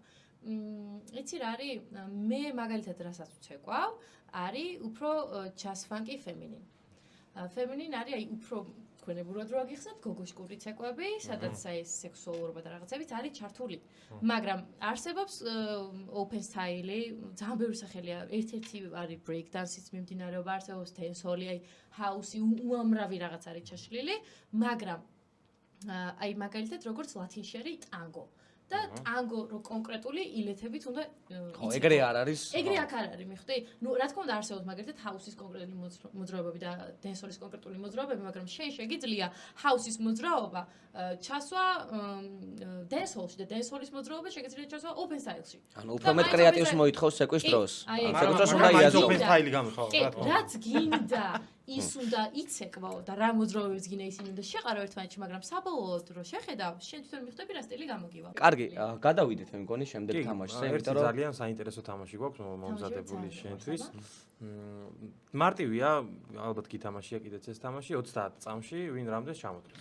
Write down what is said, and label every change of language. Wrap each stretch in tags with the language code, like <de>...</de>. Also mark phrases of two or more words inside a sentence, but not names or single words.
<ka>იცი რა არის? მე მაგალითად რასაც ვცეკვავ, არის უფრო ჯაზ-ფანკი ფემინინ. ფემინინ არის აი უფრო ქონებურად რო აგიხსნათ გოგოშკური ცეკვები, სადაც აი სექსუალურობა და რაღაცებით არის ჩართული. მაგრამ არსებობს</ka> <en>open style-</en> <ka>ი, ძალიან ბევრი სახელია. ერთ-ერთი არის</ka> <en>break dance-</en> <ka>იც მიმდინარეობა, არსებობს dancehall-ი, აი house-ი, უამრავი რაღაც არის ჩაშლილი, მაგრამ აი მაგალითად როგორც ლათინში არის ტანგო. და ტანგო რო კონკრეტული ილეთებით უნდა ხო, ეგრე არ არის. ეგრე აქ არ არის, მიხვდი? ნუ რა თქმა უნდა არსებობს მაგალითად ჰაუსის კონკრეტული მოძრაობები და დენსორის კონკრეტული მოძრაობები, მაგრამ შენ შეგიძლია ჰაუსის მოძრაობა ჩასვა დენსოლში და დენსოლის მოძრაობა შეგიძლია ჩასვა</ka> <en>open style-</en> <ka>ში. ანუ უფრო მეტ კრეატივს მოითხოვს სეკვის დროს. სეკვის დროს უნდა იაზრო.</ka> <en>open style გამიხო,</en> <ka>კი, რაც გინდა ის უნდა იცეკვაო და რა მოძრაობებს გინდა ისინი უნდა შეყარო ერთმანეთში, მაგრამ საბოლოოდ რო შეხედავ, შენ თვითონ მიხვდები რა სტილი გამოგივა. კარგი, გადავიდეთ მე მგონი შემდეგ თამაშზე, ერთი იმიტომ რომ ძალიან საინტერესო თამაში გვაქვს მომზადებული შენთვის. მარტივია, ალბათ გითამაშია კიდეც ეს თამაში 30 წამში ვინ რამდენს ჩამოთვლეს.</ka>